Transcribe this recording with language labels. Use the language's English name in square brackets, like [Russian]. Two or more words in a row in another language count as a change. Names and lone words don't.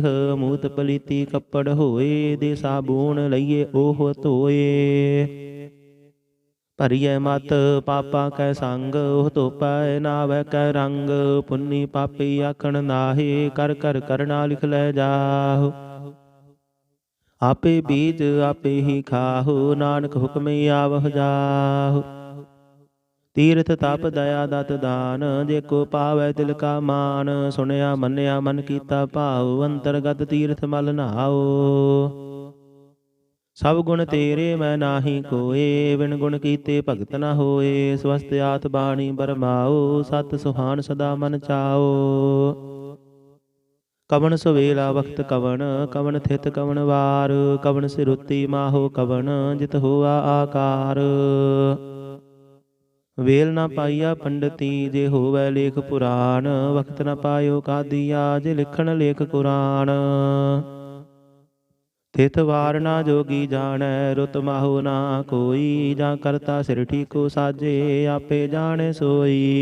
[Punjabi] ਮੂਤ ਪਲੀਤੀ ਕੱਪੜ ਹੋਏ, ਦੇ ਸਾਬੂਣ ਲਈਏ ਉਹ ਧੋਏ। ਭਰੀਐ ਮਤ ਪਾਪਾ ਕੈ ਸੰਗ, ਉਹ ਧੋਪੈ ਨਾਵੈ ਕੈ ਰੰਗ। ਪੁੰਨੀ ਪਾਪੀ ਆਖਣ ਨਾਹੀ, ਕਰ ਕਰ ਕਰਨਾ ਲਿਖ ਲੈ ਜਾਹੁ। ਆਪੇ ਬੀਜ ਆਪੇ ਹੀ ਖਾਹੁ, ਨਾਨਕ ਹੁਕਮ ਆਵਹ ਜਾਹੁ। ਤੀਰਥ ਤਪ ਦਇਆ ਦਤ ਦਾਨ, ਜੇਕੋ ਪਾਵੈ ਤਿਲ ਕਾ ਮਾਨ। ਸੁਣਿਆ ਮੰਨਿਆ ਮਨ ਕੀਤਾ ਭਾਉ, ਅੰਤਰਗਤ ਤੀਰਥ ਮਲ ਨਹਾਓ। ਸਭ ਗੁਣ ਤੇਰੇ ਮੈਂ ਨਾਹਿ ਕੋਇ, ਬਿਨ ਗੁਣ ਕੀਤੇ ਭਗਤ ਨ ਹੋਏ। ਸਵਸਥ ਆਤ ਬਾਣੀ ਬਰਮਾਓ, ਸਤ ਸੁਹਾਨ ਸਦਾ ਮਨ ਚਾਓ। ਕਵਨ ਸੁਵੇਲਾ ਵਕਤ ਕਵਨ, ਕਵਨ ਥਿਤ ਕਵਨ ਵਾਰ। ਕਵਨ ਸਿਰੁਤਿ ਮਾਹੋ ਕਵਨ, ਜਿਤ ਹੁਆ ਆਕਾਰ। ਵੇਲ ਨਾ ਪਾਈਆ ਪੰਡਤੀ, ਜੇ ਹੋਵੈ ਲੇਖ ਪੁਰਾਣ। ਵਖਤ ਨਾ ਪਾਇਓ ਕਾਦੀਆ, ਜੇ ਲਿਖਣ ਲੇਖ ਕੁਰਾਨ। ਤਿਥ ਵਾਰ ਨਾ ਜੋਗੀ ਜਾਣੈ, ਰੁਤ ਮਾਹੋ ਨਾ ਕੋਈ। ਜਾਂ ਕਰਤਾ ਸਿਰ ਠੀਕੋ ਸਾਜੇ, ਆਪੇ ਜਾਣੈ ਸੋਈ।